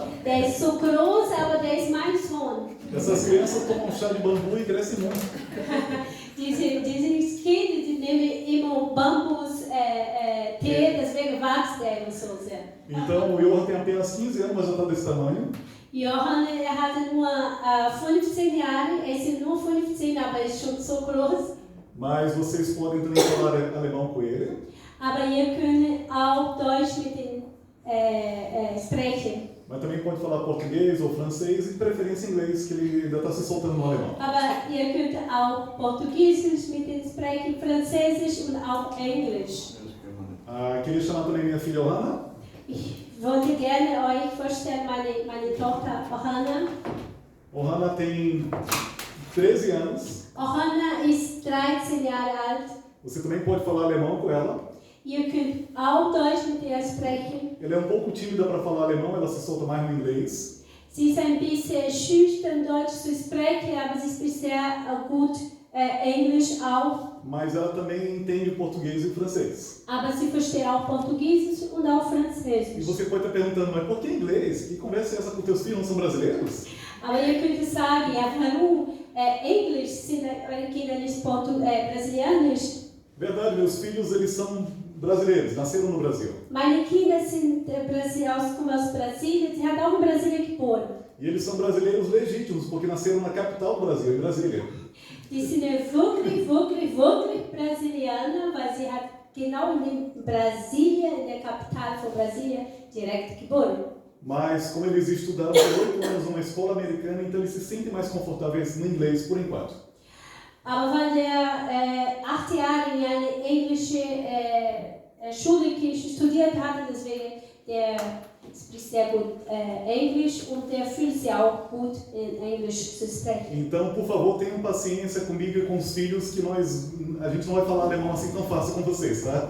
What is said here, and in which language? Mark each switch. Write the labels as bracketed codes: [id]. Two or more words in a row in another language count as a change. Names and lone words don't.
[de] Der ist so groß, aber der ist mein Sohn. [pt] Essas crianças tomam chá de bambu e crescem muito. [de] Diese Kinder, die nehmen immer Bambus-Tee, deswegen wächst der immer so sehr. [pt] Então o Johan tem apenas 15 anos, mas já está desse tamanho. [de] Johann, hatte nur 15 Jahre, er ist nur 15, aber er ist schon so groß. [pt] Mas vocês podem também falar alemão com ele. [de] Aber ihr könnt auch Deutsch mit ihm sprechen. [pt] Mas também pode falar português ou francês e de preferência inglês, que ele ainda está se soltando no alemão. [de] Aber ihr könnt auch Portugiesisch mit ihm sprechen, Französisch und auch Englisch. [pt] Queria chamar também minha filha Johanna. [de] Ich wollte gerne euch vorstellen, meine Tochter Johanna. [pt] Johanna tem 13 anos. [de] Johanna ist 13 Jahre alt. [pt] Você também pode falar alemão com ela. [de] Ihr könnt auch Deutsch mit ihr sprechen. [pt] Ela é um pouco tímida para falar alemão, ela se solta mais no inglês. [de] Sie ist ein bisschen schüchtern, Deutsch zu sprechen, aber sie spricht sehr gut Englisch auch. [pt] Mas ela também entende português e francês. [de] Aber sie versteht auch Portugiesisch und auch [pt] E [de] Französisch. [pt] você pode estar perguntando, mas por que inglês? Que conversa é essa com teus filhos? Não são brasileiros? [de] Aber ihr könnt sagen, ja, warum Englisch sind eure Kinder nicht brasilianisch? [pt] Verdade, meus filhos eles são brasileiros, nasceram no Brasil. [de] Meine Kinder sind kommen aus Brasilien, sie hat auch in Brasilien geboren. [pt] E eles são brasileiros legítimos, porque nasceram na capital do Brasil, em Brasília. [de] Die sind wirklich, wirklich, wirklich Brasilianer, weil sie hat genau in Brasilien, in der Kapital von Brasilien, direkt geboren. [pt] Mas como eles estudaram por 8 anos numa escola americana, então eles se sentem mais confortáveis no inglês por enquanto. [de] Aber weil der 8 Jahre in eine englische Schule studiert hatte, deswegen der spricht sehr gut Englisch und der fühlt sich auch gut in Englisch zu sprechen. [pt] Então, por favor, tenham paciência comigo e com os filhos, que a gente não vai falar alemão assim tão fácil com vocês, tá?